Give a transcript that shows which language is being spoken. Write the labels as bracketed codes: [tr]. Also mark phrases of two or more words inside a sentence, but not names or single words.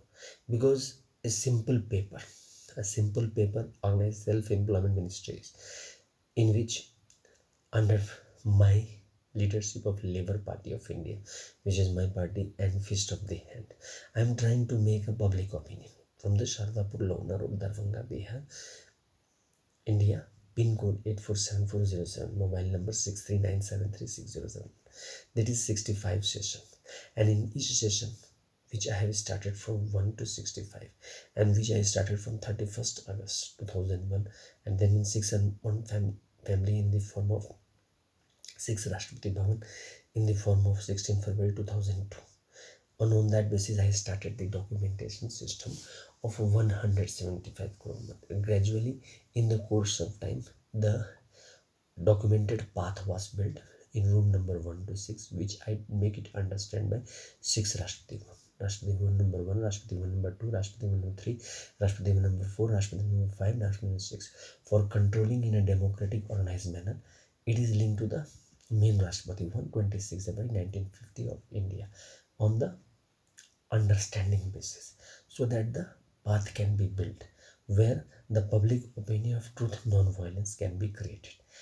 [en] Because a simple paper organized self-employment ministries, in which under my leadership of Labour Party of India, which is my party and fist of the hand, I am trying to make a public opinion from the Shardpur, Lohna Road, Dharbhanga, Bihar, India, pin code 847407, mobile number 639736007. That is 65 session, and in each session, which I have started from 1 to 65, and which I started from 31st August 2001, and then in 6 and 1 family in the form of 6 Rashtrapati Bhavan in the form of 16 February 2002. And on that basis, I started the documentation system of 175 crore. Gradually, in the course of time, the documented path was built in room number 1 to 6, which I make it understand by 6 Rashtrapati Bhavan. Rashtrapati Bhavan number 1, Rashtrapati Bhavan number 2, Rashtrapati Bhavan number 3, Rashtrapati Bhavan number 4, Rashtrapati Bhavan number 5, Rashtrapati number 6. For controlling in a democratic organized manner, it is linked to the main Rashtrapati Bhavan 26 February 1950 of India on the understanding basis, so that the path can be built where the public opinion of truth non-violence can be created.